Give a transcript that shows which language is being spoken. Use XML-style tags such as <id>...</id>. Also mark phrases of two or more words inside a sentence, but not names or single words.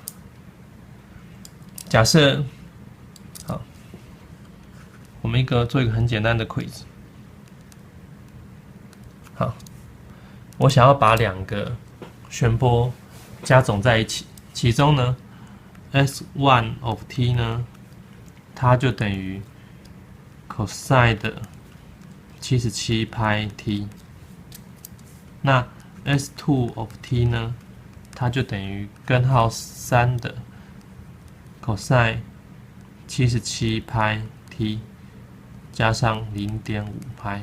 <zh>假設，好，我們做一個很簡單的 quiz。好，我想要把2個旋波加總在一起，其中呢</zh> <en>S1 of t</en> <zh>呢，它就等於 cosine 的77派 t。那</zh> <en>S2 of t</en> <zh>呢，它就等於根號3的 cosine 77派 t 加上0.5派。</zh>